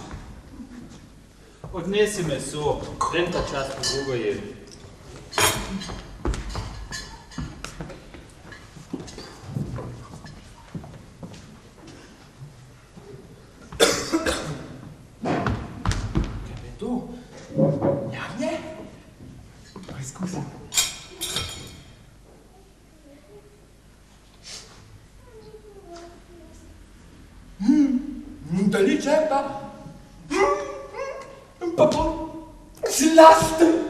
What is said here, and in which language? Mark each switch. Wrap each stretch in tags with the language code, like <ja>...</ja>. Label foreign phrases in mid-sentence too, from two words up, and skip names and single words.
<sl>Odnesi meso, grem ta čas po drugo jedi. Tu? Ja,</sl> <it>nie? Scusa. Da lì c'è, papà, si lascia.</it>